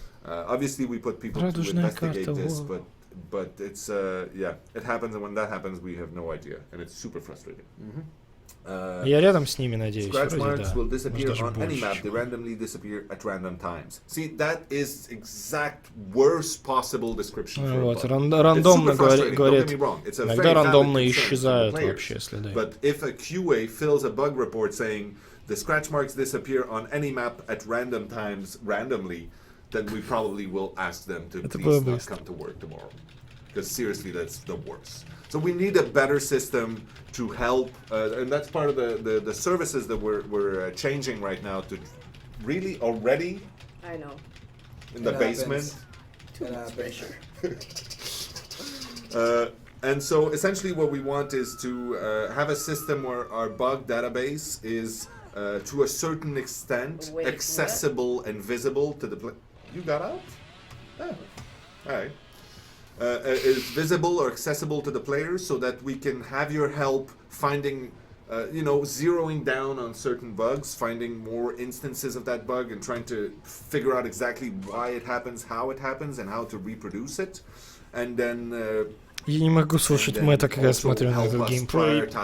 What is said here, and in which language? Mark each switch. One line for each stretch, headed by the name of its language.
English: Obviously, we put people to investigate this, but it's yeah, it happens, and when that happens, we have no idea, and it's super frustrating.
Russian: Я рядом с ними, надеюсь.
English: Scratch marks will disappear on any map. They randomly disappear at random times. See, that is exact worst possible description for a bug.
Russian: Рандомно говорит, иногда рандомно исчезают вообще следы.
English: But if a QA fills a bug report saying the scratch marks disappear on any map at random times randomly, then we probably will ask them to please not come to work tomorrow. Because seriously, that's the worst. So we need a better system to help, and that's part of the services that we're changing right now to really already I know. In the It basement. Too much pressure. And so essentially what we want is to have a system where our bug database is to a certain extent Wait, accessible and visible to the You got out? Oh. Alright. Is visible or accessible to the players so that we can have your help finding, zeroing down on certain bugs, finding more instances of that bug and trying to figure out exactly why it happens, how it happens, and how to reproduce it. And then...
Russian: Я не могу слушать Мэтта, когда я смотрю на этот геймплей.